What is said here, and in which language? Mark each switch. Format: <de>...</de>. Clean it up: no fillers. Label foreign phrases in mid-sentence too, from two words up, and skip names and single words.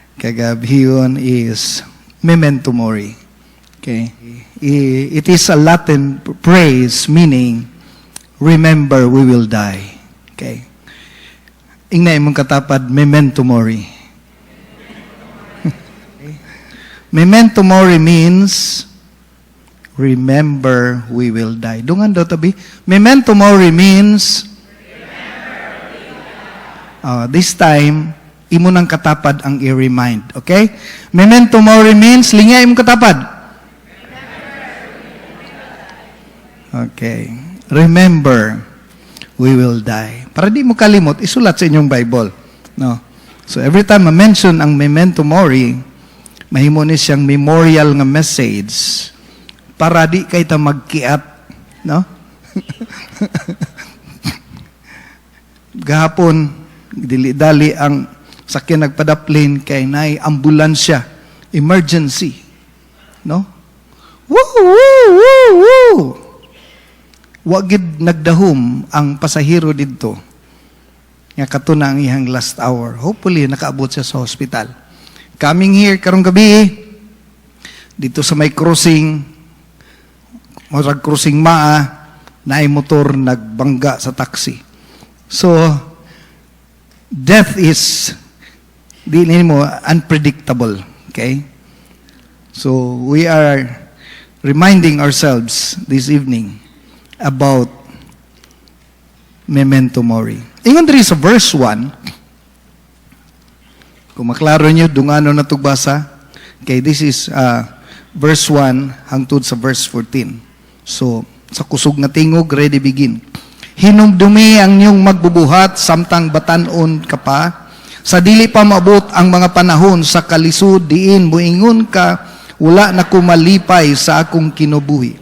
<en>kagabhiyon is</en> <la>memento mori.</la> <en>Okay? It is a Latin phrase meaning, remember we will die.</en> <ceb>Okay? Ingna imong katapad,</ceb> <la>memento mori. Memento mori</la> <en>means, remember we will die.</en> <ceb>Dungan daw tabi.</ceb> <la>Memento mori</la> <en>means, this time,</en> <ceb>imo nang katapad ang i-remind.</ceb> <en>Okay?</en> <la>Memento mori</la> <en>means,</en> <ceb>lingay imong katapad.</ceb> <en>Okay. Remember, we will die.</en> <ceb>Para di mo kalimot, isulat sa inyong Bible. No?</ceb> <en>So every time</en> <ceb>ma-mention ang</ceb> <la>memento mori,</la> <ceb>mahimo ni siyang memorial nga message para di kay ta magkiat, no? Gahapon dili-dali ang sakyan nagpadaplane kay nay ambulansya, emergency, no? Woo woo woo woo. Wa gid nagdahom ang pasahero didto. Nga katuna ang iyang</ceb> <en>last hour.</en> <ceb>Hopefully nakaabot siya sa hospital.</ceb> <en>Coming here</en> <ceb>karong gabi dito sa may crossing, murag crossing maa, naay motor nagbangga sa taxi.</ceb> <en>So death is unpredictable, okay? So we are reminding ourselves this evening about</en> <la>memento mori.</la> <ceb>Ingon diri sa verse 1, kung maklaro nyo, dungano na tugbasa.</ceb> <en>Okay, this is verse 1</en> <ceb>hangtod sa</ceb> <en>verse 14.</en> <ceb>So, sa kusog na tingog,</ceb> <en>ready begin.</en> <ceb>Hinumdumi ang niyong magbubuhat, samtang batanon ka pa. Sa dili pa maabot ang mga panahon sa kalisod, diin muingon ka, wala na kumalipay sa akong kinubuhi.</ceb>